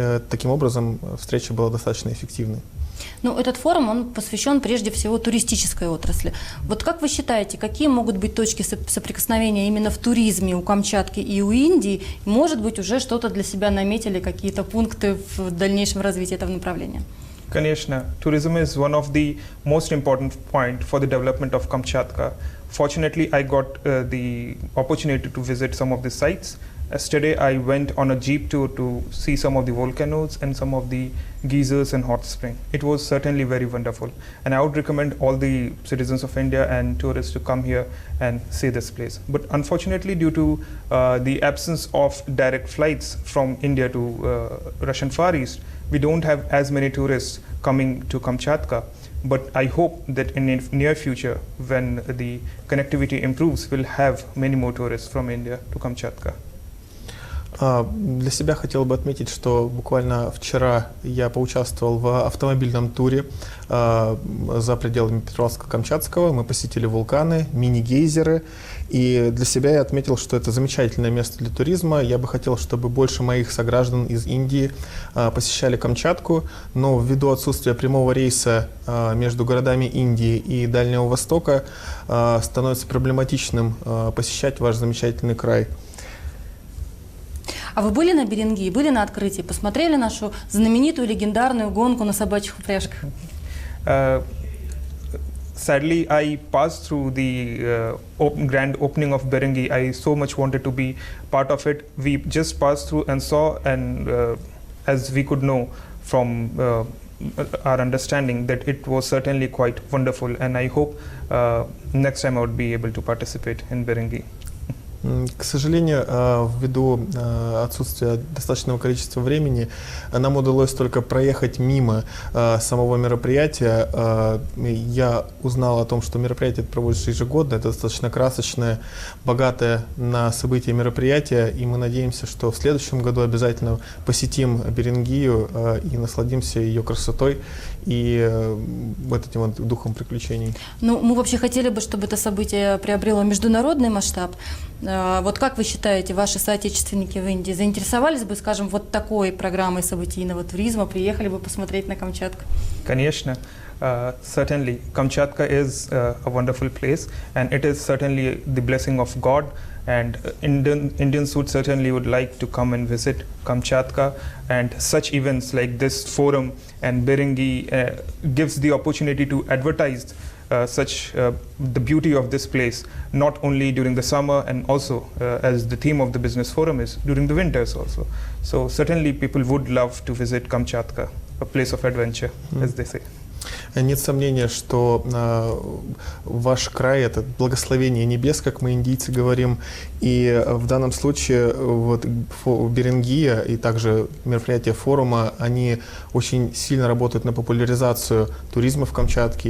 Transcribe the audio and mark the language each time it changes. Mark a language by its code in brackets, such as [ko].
[ru] Таким образом, встреча была достаточно эффективной. Ну, этот форум, он посвящен прежде всего туристической отрасли. Вот как вы считаете, какие могут быть точки соприкосновения именно в туризме у Камчатки и у Индии? Может быть, уже что-то для себя наметили, какие-то пункты в дальнейшем развитии этого направления? Конечно, [en] tourism is one of the most important point for the development of Kamchatka. Fortunately, I got the opportunity to visit some of the sites. Yesterday, I went on a jeep tour to see some of the volcanoes and some of the geysers and hot spring. It was certainly very wonderful, and I would recommend all the citizens of India and tourists to come here and see this place. But unfortunately, due to the absence of direct flights from India to Russian Far East, we don't have as many tourists coming to Kamchatka. But I hope that in the near future, when the connectivity improves, we'll have many more tourists from India to Kamchatka. [ru] Для себя хотел бы отметить, что буквально вчера я поучаствовал в автомобильном туре за пределами Петропавловска-Камчатского. Мы посетили вулканы, мини-гейзеры. И для себя я отметил, что это замечательное место для туризма. Я бы хотел, чтобы больше моих сограждан из Индии посещали Камчатку. Но ввиду отсутствия прямого рейса между городами Индии и Дальнего Востока становится проблематичным посещать ваш замечательный край. А вы были на Берингии, были на открытии, посмотрели нашу знаменитую легендарную гонку на собачьих упряжках? Sadly, I passed through the grand opening of Berenghi. I so much wanted to be part of it. We just passed through and saw, and as we could know from our understanding, that it was certainly quite wonderful. And I hope next time I would be able to participate in Berenghi. К сожалению, ввиду отсутствия достаточного количества времени, нам удалось только проехать мимо самого мероприятия. Я узнал о том, что мероприятие проводится ежегодно. Это достаточно красочное, богатое на события мероприятие. И мы надеемся, что в следующем году обязательно посетим Берингию и насладимся ее красотой и вот этим вот духом приключений. Ну, мы вообще хотели бы, чтобы это событие приобрело международный масштаб. Вот как вы считаете, ваши соотечественники в Индии заинтересовались бы, скажем, вот такой программой событийного туризма, приехали бы посмотреть на Камчатку? Конечно. [en] Certainly, Kamchatka is a wonderful place, and it is certainly the blessing of God. And Indians would certainly would like to come and visit Kamchatka, and such events like this forum and Berenghi gives the opportunity to advertise the beauty of this place, not only during the summer and also as the theme of the business forum is during the winters also. So certainly people would love to visit Kamchatka, a place of adventure, as they say. [ru] Нет сомнения, что ваш край — это благословение небес, как мы, индийцы, говорим. И в данном случае вот, Берингия и также мероприятия форума, они очень сильно работают на популяризацию туризма в Камчатке.